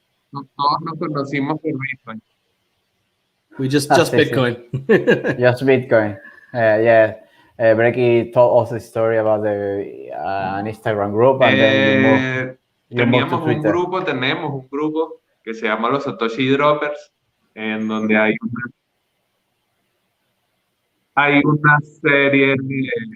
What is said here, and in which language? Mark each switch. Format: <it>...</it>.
<es>Todos nos conocimos por Bitcoin.</es> <en>We just Bitcoin. Just Bitcoin. Yeah. Brekkie told us the story about an Instagram group, and then you moved to Twitter.</en> <es>Tenemos un grupo que se llama los Satoshi Droppers, en donde hay una serie de...</es>